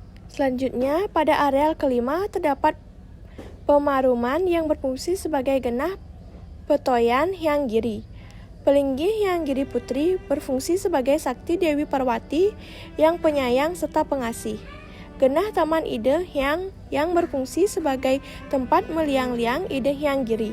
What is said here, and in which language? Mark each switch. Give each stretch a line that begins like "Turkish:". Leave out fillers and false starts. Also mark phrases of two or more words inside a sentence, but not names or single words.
Indonesian: Selanjutnya, pada areal kelima terdapat Pemaruman yang berfungsi sebagai genah Petoyan Hyang Giri. Pelinggih Hyang Giri Putri berfungsi sebagai sakti Dewi Parwati yang penyayang serta pengasih. Genah Taman Ide Hyang yang berfungsi sebagai tempat meliang-liang Ide Hyang Giri.